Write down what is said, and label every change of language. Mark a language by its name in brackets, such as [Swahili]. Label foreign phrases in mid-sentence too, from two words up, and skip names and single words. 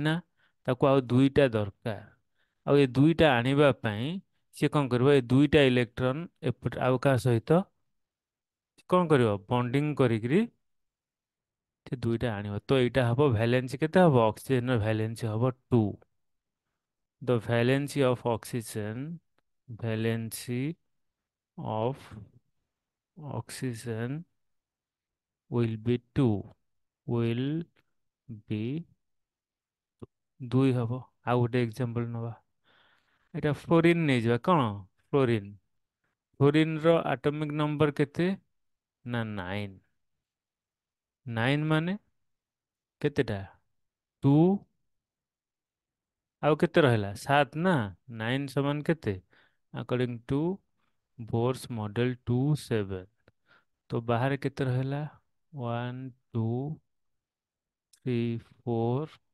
[Odia] ନା ତାକୁ ଆଉ 2ଟା ଦରକାର ଆଉ ଏ 2ଟା ଆଣିବା ପାଇଁ ସିଏ କ'ଣ କରିବ ଏ 2ଟା ଇଲେକ୍ଟ୍ରନ୍ ଏପଟେ ଆଉ କାହା ସହିତ କ'ଣ କରିବ ବଣ୍ଡିଂ କରିକିରି ସେ 2ଟା ଆଣିବ ତ ଏଇଟା ହବ ଭ୍ୟାଲେନ୍ସି କେତେ ହବ ଅକ୍ସିଜେନର ଭ୍ୟାଲେନ୍ସି ହବ 2 [English] the valency of oxygen valency of oxygen will be 2 will be [Odia] 2 ହବ ଆଉ ଗୋଟେ ଏକ୍ଜାମ୍ପଲ ନେବା ଏଇଟା ଫ୍ଲୋରିନ୍ ନେଇଯିବା କ'ଣ ଫ୍ଲୋରିନ୍ ଫ୍ଲୋରିନ୍ର [English] atomic number [Odia] କେତେ ନା 9 9 ମାନେ କେତେଟା 2 ଆଉ କେତେ ରହିଲା 7 ନା 9 ସମାନ କେତେ [English] according to Bohr's model [Odia] 2 7 ତ ବାହାରେ କେତେ ରହିଲା 1 2 3 4